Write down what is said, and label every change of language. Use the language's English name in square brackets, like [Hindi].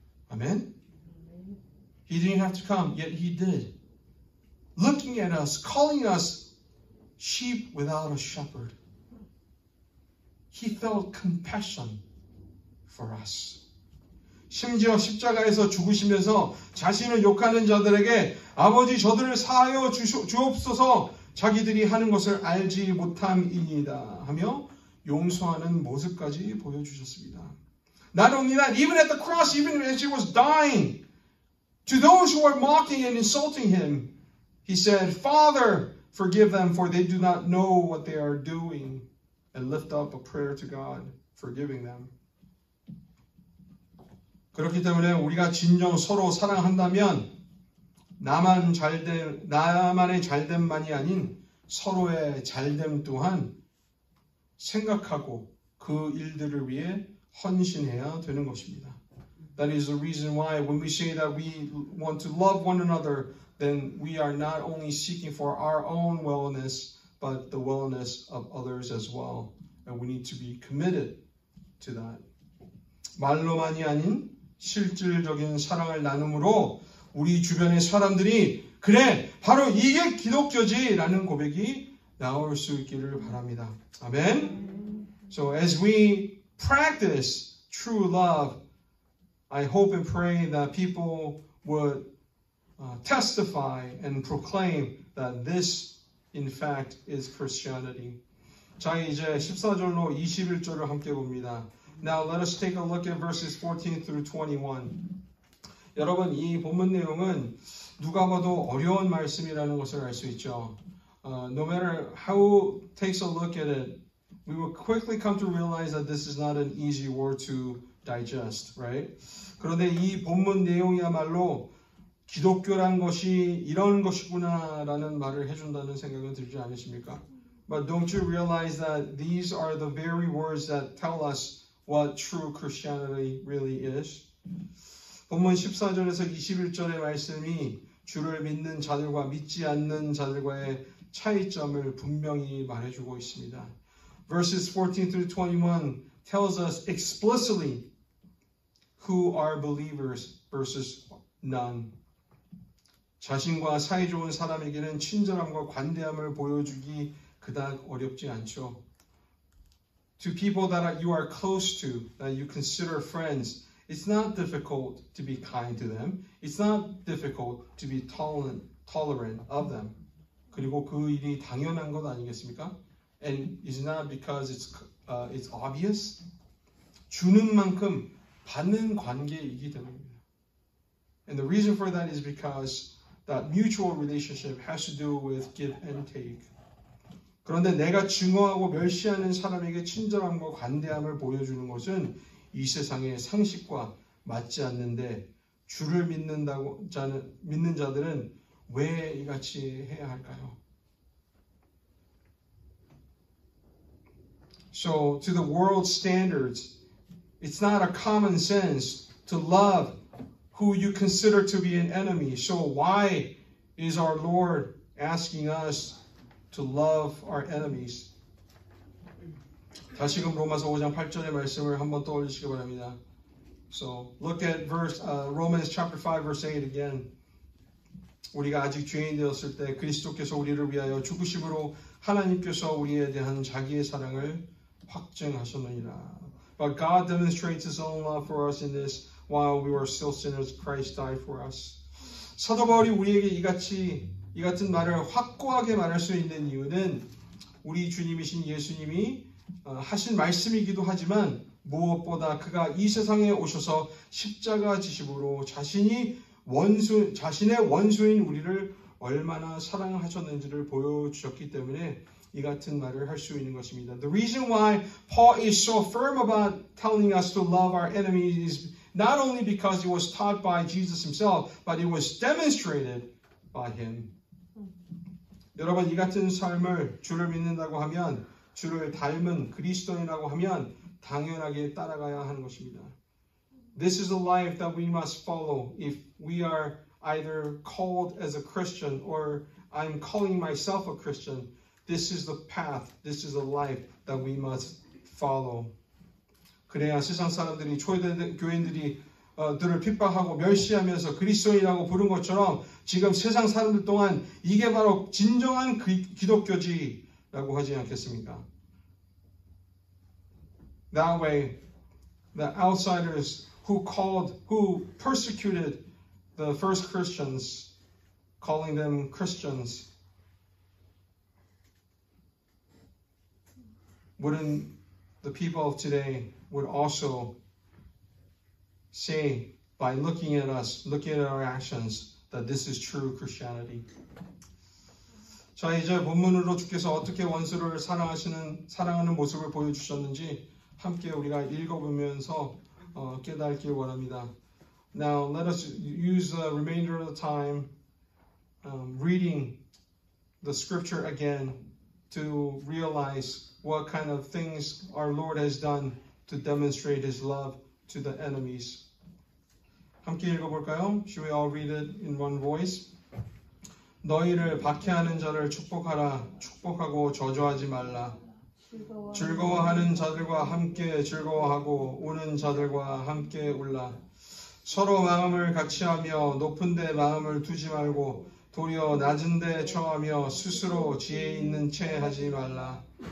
[Korean] 아멘. [English] He didn't have to come, yet he did. Looking at us, calling us sheep without a shepherd. He felt compassion for us. [Korean] 심지어 십자가에서 죽으시면서 자신을 욕하는 자들에게 아버지 저들을 사하여 주옵소서 자기들이 하는 것을 알지 못함이니이다 하며 용서하는 모습까지 보여주셨습니다. [English] Not only that, even at the cross, even as he was dying, to those who were mocking and insulting him, he said, Father, forgive them, for they do not know what they are doing, and lift up a prayer to God, forgiving them. [Korean] 그렇기 때문에 우리가 진정 서로 사랑한다면 나만의 잘됨만이 아닌 서로의 잘됨 또한 생각하고 그 일들을 위해 헌신해야 되는 것입니다. [English] That is the reason why when we say that we want to love one another, then we are not only seeking for our own wellness, but the wellness of others as well. And we need to be committed to that. [Korean] 말로만이 아닌 실질적인 사랑을 나눔으로 우리 주변의 사람들이 그래, 바로 이게 기독교지라는 고백이 나올 수 있기를 바랍니다. 아멘. [English] So as we practice true love, I hope and pray that people would testify and proclaim that this, in fact, is Christianity. [Korean] 자, 이제 14절로 21절을 함께 봅니다. [English] Now let us take a look at verses 14 through 21. [Korean] 여러분, 이 본문 내용은 누가 봐도 어려운 말씀이라는 것을 알 수 있죠. [English] No matter how takes a look at it, we will quickly come to realize that this is not an easy word to digest, right? [Korean] 그런데 이 본문 내용이야말로 기독교란 것이 이런 것이구나라는 말을 해준다는 생각은 들지 않으십니까? [English] But don't you realize that these are the very words that tell us what true Christianity really is? [Korean] 본문 14절에서 21절의 말씀이 주를 믿는 자들과 믿지 않는 자들과의 차이점을 분명히 말해주고 있습니다. [English] Verses 14 through 21 tells us explicitly who are believers versus none. [Korean] 자신과 사이좋은 사람에게는 친절함과 관대함을 보여주기 그닥 어렵지 않죠. [English] To people that you are close to, that you consider friends, it's not difficult to be kind to them. It's not difficult to be tolerant of them. [Korean] 그리고 그 일이 당연한 것 아니겠습니까? [English] And it's not because it's obvious. [Korean] 주는 만큼 받는 관계이기 때문입니다. [English] And the reason for that is because that mutual relationship has to do with give and take. [Korean] 그런데 내가 증오하고 멸시하는 사람에게 친절함과 관대함을 보여주는 것은 이 세상의 상식과 맞지 않는데 주를 믿는 자들은 왜 이같이 해야 할까요? [English] So to the world's standards, it's not a common sense to love who you consider to be an enemy. So why is our Lord asking us to love our enemies? [Korean] 다시금 로마서 5장 8절의 말씀을 한번 떠올리시기 바랍니다. [English] So look at Romans chapter 5 verse 8 again. [Korean] 우리가 아직 죄인 되었을 때 그리스도께서 우리를 위하여 죽으심으로 하나님께서 우리에 대한 자기의 사랑을 확증하셨느니라. [English] But God demonstrates His own love for us in this, while we were still sinners, Christ died for us. [Korean] 사도 바울이 우리에게 이 같은 말을 확고하게 말할 수 있는 이유는 우리 주님이신 예수님이 하신 말씀이기도 하지만 무엇보다 그가 이 세상에 오셔서 십자가 지심으로 자신의 원수인 우리를 얼마나 사랑하셨는지를 보여주셨기 때문에 이 같은 말을 할 수 있는 것입니다. [English] The reason why Paul is so firm about telling us to love our enemies is not only because it was taught by Jesus himself, but it was demonstrated by him. [Korean] 여러분, 이 같은 삶을 주를 믿는다고 하면, 주를 닮은 그리스도인이라고 하면 당연하게 따라가야 하는 것입니다. [English] This is a life that we must follow if we are either called as a Christian or I'm calling myself a Christian. This is the path, this is a life that we must follow. [Korean] 그래야 세상 사람들이 초대된 교인들이 들을 핍박하고 멸시하면서 그리스도인이라고 부른 것처럼 지금 세상 사람들 동안 이게 바로 진정한 기독교지라고 하지 않겠습니까? [English] That way, the outsiders who persecuted the first Christians, calling them Christians, wouldn't the people of today would also say, by looking at us, looking at our actions, that this is true Christianity. [Korean] 자, 이제 본문으로 주께서 어떻게 원수를 사랑하는 모습을 보여주셨는지 함께 우리가 읽어보면서 깨닫길 원합니다. [English] Now, let us use the remainder of the time reading the scripture again to realize what kind of things our Lord has done to demonstrate His love to the enemies. [Korean] 함께 읽어볼까요? [English] Should we all read it in one voice? [Korean] 너희를 박해하는 자를 축복하라. 축복하고 저주하지 말라. 즐거워하는 자들과 함께 즐거워하고 우는 자들과 함께 울라. 서로 마음을 같이하며 높은 데 마음을 두지 말고 도리어 낮은 데 처하며 스스로 지혜 있는 채 하지 말라.